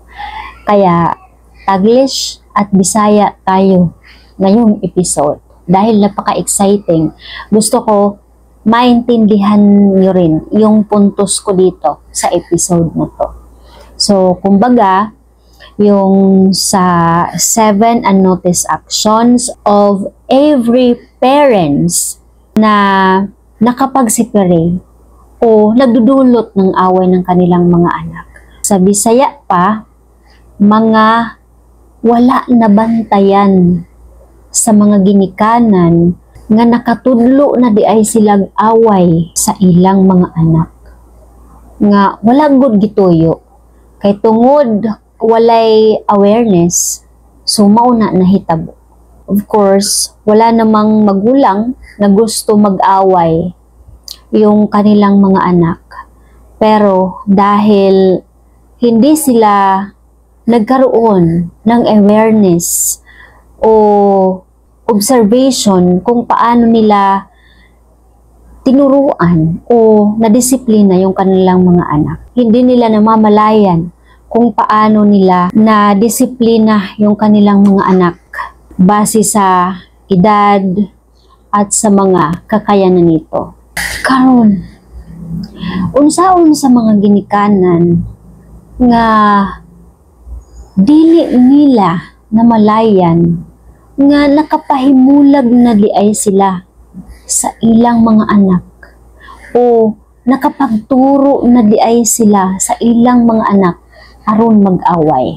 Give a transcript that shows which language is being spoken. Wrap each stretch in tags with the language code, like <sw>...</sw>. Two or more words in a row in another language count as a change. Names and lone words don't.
<tl>Kaya Taglish at Bisaya tayo ngayong episode. Dahil napaka-exciting, gusto ko maintindihan nyo rin yung puntos ko dito sa episode na to. So, kumbaga, yung sa</tl> <en>7 unnoticed actions of every parents</en> <tl>na nakapag-separate o nagdudulot ng away ng kanilang mga anak.</tl> <ceb>Sa Bisaya pa, mga wala na bantayan sa mga ginikanan nga nakatudlo na di ay silang away sa ilang mga anak. Nga wala gud gituyo. Kay tungod walay awareness, so mauna nahitabo.</ceb> <en>Of course,</en> <tl>wala namang magulang na gusto mag-away yung kanilang mga anak. Pero dahil hindi sila nagkaroon ng awareness o observation kung paano nila tinuruan o nadisiplina yung kanilang mga anak. Hindi nila namamalayan kung paano nila nadisiplina yung kanilang mga anak base sa edad at sa mga kakayanan nito.</tl> <ceb>Karon, unsaon sa mga ginikanan nga dili nila namalayan nga nakapahimulag na di ay sila sa ilang mga anak o nakapagturo na di ay sila sa ilang mga anak aron mag-away.</ceb>